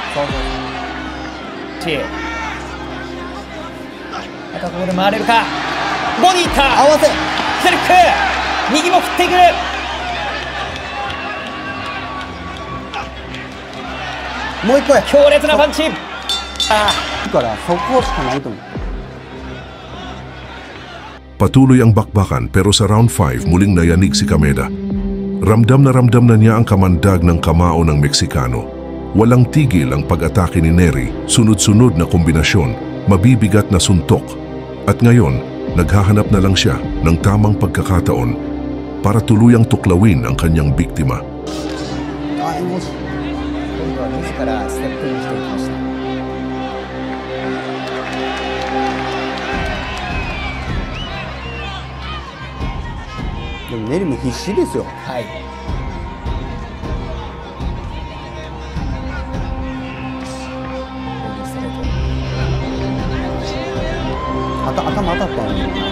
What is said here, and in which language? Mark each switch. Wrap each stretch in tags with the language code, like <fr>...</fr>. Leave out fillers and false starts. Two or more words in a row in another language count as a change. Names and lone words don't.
<ja>チー。またここで回れるか。ボディいった。合わせ。左フック。右も振っていく。もう一個や。強烈なパンチ。だからそこしかないと思う。</ja> <tl>Patuloy ang bakbakan pero sa round 5 muling nayanig si Kameda. Ramdam na niya ang kamandag ng kamao ng Meksikano. Walang tigil ang pag-atake ni Nery, sunod-sunod na kombinasyon, mabibigat na suntok. At ngayon, naghahanap na lang siya ng tamang pagkakataon para tuluyang tuklawin ang kanyang biktima.</tl> <ja>あもし今度は自らステップインしていきました。でもネリも必死ですよ。はい。頭当たったのに。</ja>